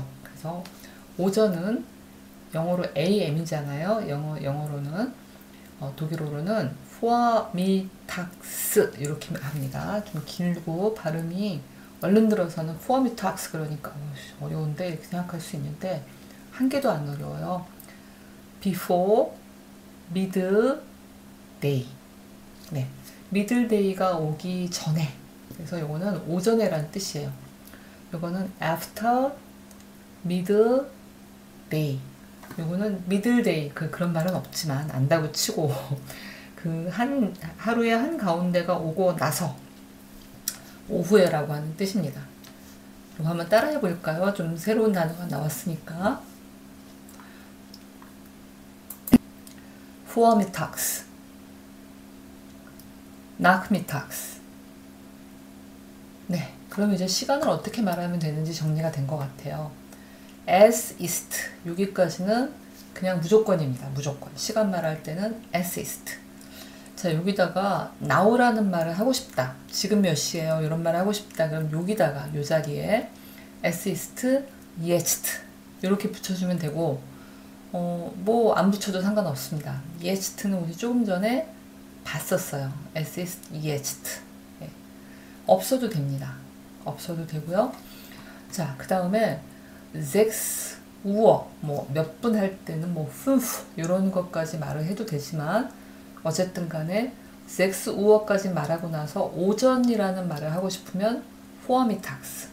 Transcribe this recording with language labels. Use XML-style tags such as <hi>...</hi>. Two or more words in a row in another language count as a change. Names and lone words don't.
<ko>그래서 오전은 영어로 AM이잖아요. 영어로는 독일어로는 Vormittags 이렇게 합니다. 좀 길고 발음이 얼른 들어서는 Vormittags 그러니까 어려운데 이렇게 생각할 수 있는데 한 개도 안 어려워요.</ko> <en>Before midday.</en> <ko>네, midDay가 오기 전에. 그래서 요거는 오전에란 뜻이에요. 요거는</ko> <en>after midday.</en> <ko>요거는 middleday 그런 말은 없지만 안다고 치고 하루에 한 가운데가 오고 나서 오후에라고 하는 뜻입니다. 이거 한번 따라해 볼까요? 좀 새로운 단어가 나왔으니까.</ko> <de>Vormittags, Nachmittags.</de> <ko>네, 그럼 이제 시간을 어떻게 말하면 되는지 정리가 된 것 같아요.</ko> <de>Es ist</de> <ko>여기까지는 그냥 무조건입니다. 무조건. 시간 말할 때는</ko> <de>Es ist.</de> <ko>자, 여기다가 now라는 말을 하고 싶다. 지금 몇 시예요? 이런 말을 하고 싶다. 그럼 여기다가 요 자리에</ko> <de>Es ist jetzt</de> <ko>이렇게 붙여주면 되고 뭐 안 붙여도 상관없습니다. yest는 우리 조금 전에 봤었어요.</ko> <de>Es ist jetzt.</de> <ko>네. 없어도 됩니다. 없어도 되고요. 자, 그 다음에 6 Uhr 뭐 몇 분 할 때는 뭐 5 이런 것까지 말을 해도 되지만 어쨌든 간에 6 Uhr까지 말하고 나서 오전이라는 말을 하고 싶으면 Vormittags.</ko>